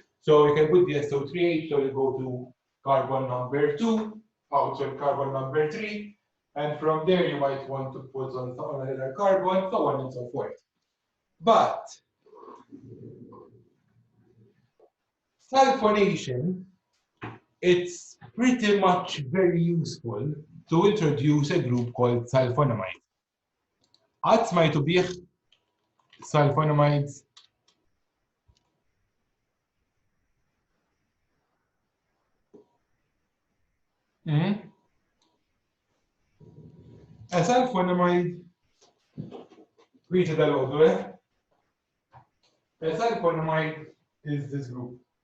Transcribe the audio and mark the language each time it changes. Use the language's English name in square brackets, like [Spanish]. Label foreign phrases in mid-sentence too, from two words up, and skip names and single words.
[English] So you can put the SO3H, so you go to carbon number 2, outside carbon number 3, and from there you might want to put on another carbon, so on and so forth. But sulfonation, it's pretty much very useful to introduce a group called sulfonamide. [Maltese] Qatt smajtu bih sulfonamides? [English] A sulfonamide, read it aloud, a sulfonamide is this group.